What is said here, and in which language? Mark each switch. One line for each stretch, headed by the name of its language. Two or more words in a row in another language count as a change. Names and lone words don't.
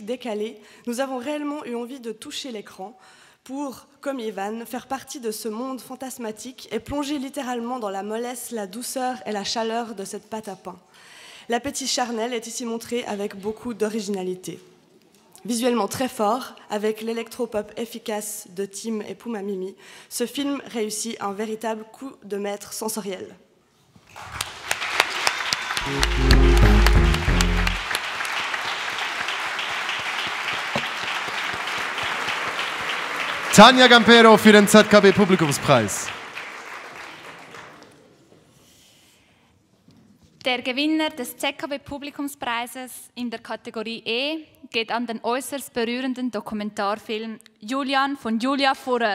French: décalé, nous avons réellement eu envie de toucher l'écran pour, comme Ivan, faire partie de ce monde fantasmatique et plonger littéralement dans la mollesse, la douceur et la chaleur de cette pâte à pain. L'appétit charnel est ici montré avec beaucoup d'originalité. Visuellement très fort, avec l'électropop efficace de Tim et Puma Mimi, ce film réussit un véritable coup de maître sensoriel.
German: Tanja Gampero für den ZKB Publikumspreis. Der Gewinner des ZKB Publikumspreises in der Kategorie E geht an den äußerst berührenden Dokumentarfilm Julian von Julia Furrer.